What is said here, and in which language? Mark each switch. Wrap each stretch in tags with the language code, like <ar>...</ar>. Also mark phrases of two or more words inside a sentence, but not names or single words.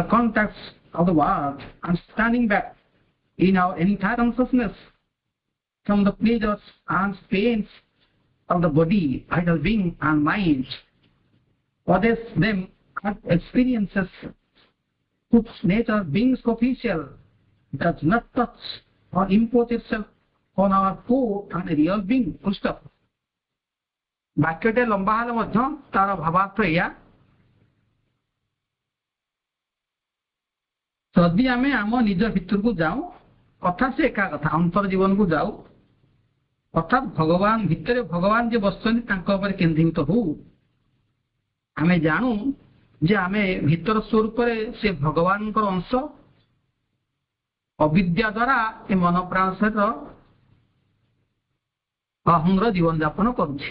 <en>contacts of the world and standing back in our entire consciousness from the pleasures and pains of the body, vital being and mind, possess them as experiences whose nature being superficial does not touch or impose itself on our core and real being. Full stop.</en> <or>ବାକ୍ୟଟେ ଲମ୍ବା ହେଲେ ମଧ୍ୟ ତାର ଭାବାର୍ଥ ଏଇଆ, ଯଦି ଆମେ ଆମ ନିଜ ଭିତରକୁ ଯାଉ ଅର୍ଥାତ୍ ସେ ଏକା କଥା ଅନ୍ତର ଜୀବନକୁ ଯାଉ ଅର୍ଥାତ୍ ଭଗବାନ ଭିତରେ ଭଗବାନ ଯେ ବସିଛନ୍ତି ତାଙ୍କ ଉପରେ କେନ୍ଦ୍ରୀଭୂତ ହଉ, ଆମେ ଜାଣୁ ଯେ ଆମେ ଭିତର ସ୍ୱରୂପରେ ସେ ଭଗବାନଙ୍କର ଅଂଶ, ଅବିଦ୍ୟା ଦ୍ୱାରା ଏ ମନ ପ୍ରାଣ ଶରୀର ଅହଂର ଜୀବନ ଯାପନ କରୁଛି।</or>